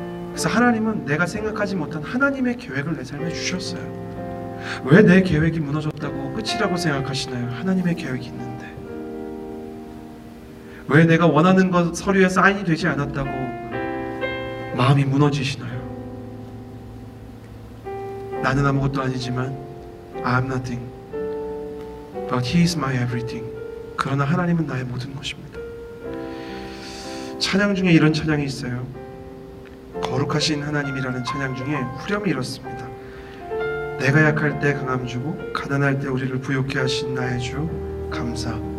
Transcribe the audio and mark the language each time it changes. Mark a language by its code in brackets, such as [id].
[ko] 그래서 하나님은 내가 생각하지 못한 하나님의 계획을 내 삶에 주셨어요. 왜 내 계획이 무너졌다고 끝이라고 생각하시나요? 하나님의 계획이 있는데. 왜 내가 원하는 것 서류에 사인이 되지 않았다고 마음이 무너지시나요? 나는 아무것도 아니지만 [en] I am nothing, but He is my everything. [ko] 그러나 하나님은 나의 모든 것입니다. 찬양 중에 이런 찬양이 있어요. 거룩하신 하나님이라는 찬양 중에 후렴이 이렇습니다. 내가 약할 때 강함 주고 가난할 때 우리를 부욕케 하신 나의 주 감사.